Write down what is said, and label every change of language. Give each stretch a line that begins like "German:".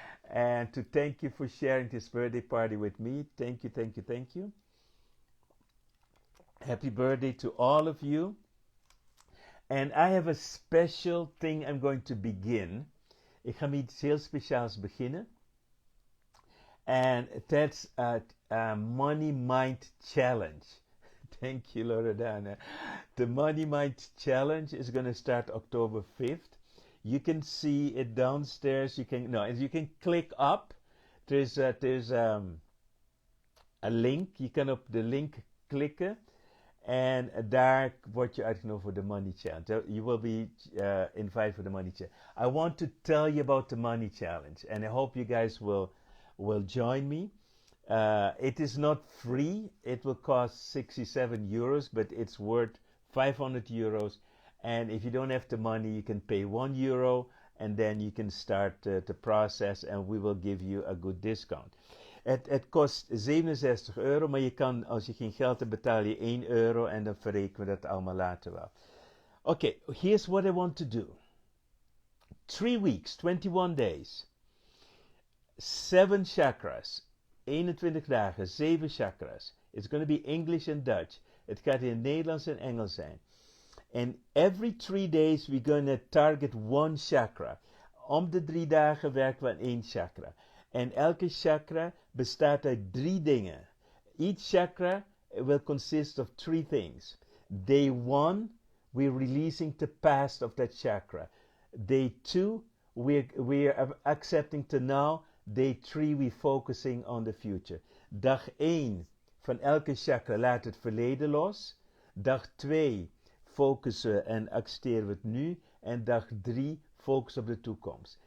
English: And to thank you for sharing this birthday party with me. Thank you. Happy birthday to all of you. And I have a special thing I'm going to begin.
Dutch: Ik ga met iets heel speciaals beginnen.
English: And that's a Money Mind Challenge. Thank you, Loredana. The Money Mind Challenge is going to start October 5th. You can see it downstairs. You can click up. There's a link.
Dutch: Je kan op de link klikken. En daar word je uitgenodigd voor de Money Challenge.
English: You will be invited for the Money Challenge. I want to tell you about the Money Challenge. And I hope you guys will join me. It is not free. It will cost 67 euros, but it's worth 500 euros. And if you don't have the money, you can pay 1 euro. And then you can start the process. And we will give you a good discount.
Dutch: Het kost 67 euro, maar je kan, als je geen geld hebt, betaal je 1 euro en dan verrekenen we dat allemaal later wel.
English: Okay, here's what I want to do. 3 weeks, 21 days.
Dutch: 7 chakras. 21 dagen, 7 chakras.
English: It's going to be English and Dutch.
Dutch: Het gaat in Nederlands en Engels zijn.
English: And every 3 days we're going to target 1 chakra.
Dutch: Om de 3 dagen werken we aan 1 chakra. En elke chakra bestaat uit 3 dingen.
English: Each chakra will consist of 3 things. Day 1, we're releasing the past of that chakra. Day 2, we're accepting to now. Day 3, we're focusing on the future.
Dutch: Dag 1 van elke chakra laat het verleden los. Dag 2 focussen en accepteren we het nu. En dag 3 focus op de toekomst.